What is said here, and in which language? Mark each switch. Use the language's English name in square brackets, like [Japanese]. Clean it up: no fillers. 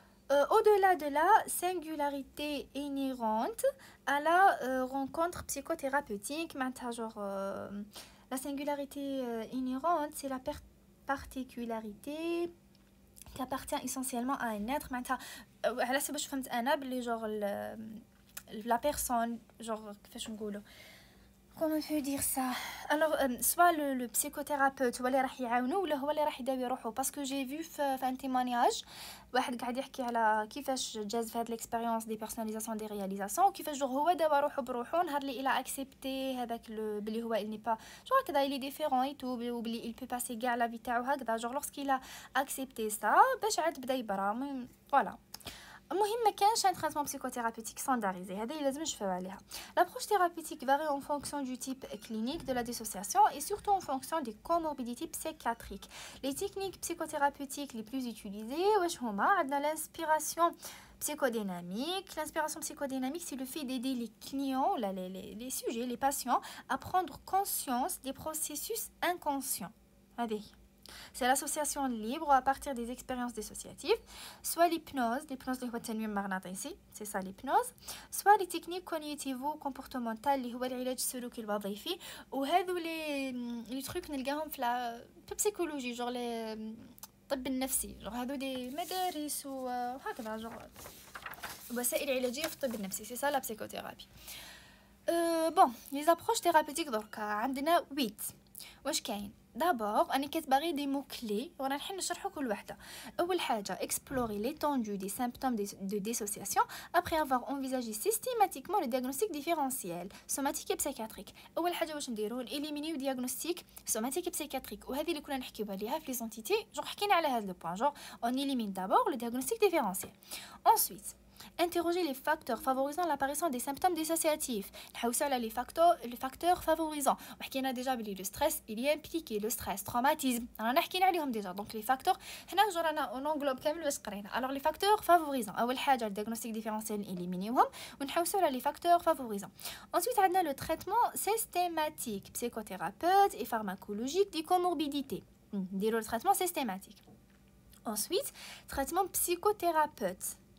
[French] Au-delà de la singularité inhérente à la rencontre psychothérapeutique, la singularité inhérente, c'est la particularité qui appartient essentiellement à un être. [Arabic] على حسب واش فهمت انا بلي [French] genre la personne genre [Arabic] كيفاش نقولوا [French] comment je peux dire ça. [Arabic] Alors soit [French] le psychothérapeute [Arabic] هو اللي راح يعاونو ولا هو اللي راح يداوي روحو. [French] parce que j'ai vu [Arabic] في [French] un témoignage [Arabic] واحد قاعد يحكي على كيفاش جاز في هاد [French] l'expérience des personnalisations des réalisations [Arabic] وكيفاش جو هو داوى روحو بروحو نهار اللي الى اكسبتي هذاك بلي هو [French] il n'est pas genre [Arabic] هكذا [French] il est différent et tout [Arabic] وبلي [French] il peut passer [Arabic] كاع لا في تاعو هكذا genre [French] lorsqu'il a accepté ça [Arabic] باش عاد بدا يبرا voilà. المهم ما كانش [French] un traitement psychothérapeutique standardisé. [Arabic] هذا اللي لازم نشوفوا عليها. [French] L'approche thérapeutique varie en fonction du type clinique de la dissociation et surtout en fonction des comorbidités psychiatriques. Les techniques psychothérapeutiques les plus utilisées [Arabic] واش هما عندنا [French] l'inspiration psychodynamique. L'inspiration psychodynamique, c'est le fait d'aider les clients, les sujets, les patients à prendre conscience des processus inconscients. هذه c'est l'association libre à partir des expériences dissociatives, soit l'hypnose [Arabic] اللي هو التنويم المغناطيسي, [French] c'est ça l'hypnose, soit les techniques cognitivo-comportementales [Arabic] اللي هو العلاج السلوكي الوظيفي. وهذو لي تروك نلقاهم في البسيكولوجي genre الطب النفسي genre هذو دي مدارس وهكذا genre وسائل علاجية في الطب النفسي, [French] c'est ça la psychothérapie. Bon, les approches thérapeutiques [Arabic] دركا عندنا [French] 8. [Arabic] واش كاين؟ d'abord أنا كاتبة غير [French] des mots clés [Arabic] ورانا نحن نشرحوا كل وحدة. أول حاجة [French] explorer l'étendue des symptômes de dissociation après avoir envisagé systématiquement le diagnostic différentiel somatique et psychiatrique. [Arabic] أول حاجة واش نديرو [French] éliminer diagnostic somatique et psychiatrique [Arabic] وهذه اللي كنا نحكيو عليها في [French] les entités. genre [Arabic] حكينا على هذا [French] le point genre on élimine d'abord le diagnostic différentiel. Ensuite interroger les facteurs favorisant l'apparition des symptômes dissociatifs. [Arabic] نحوسوا على [French] les facteurs favorisants. وحكينا déjà بلي le stress il y a impliqué le stress traumatisme [Arabic] رانا حكينا عليهم [French] déjà. donc les facteurs [Arabic] هنا جو رانا [French] on englobe [Arabic] كامل واش قرينا. [French] alors les facteurs favorisants [Arabic] اول حاجه [French] الديagnostic différentiel [Arabic] نيليمينيوهم ونحوسوا على [French] les facteurs favorisants. ensuite عندنا le traitement systématique psychothérapeute et pharmacologique des comorbidités. نديروا le traitement systématique. ensuite traitement psychothérapeute.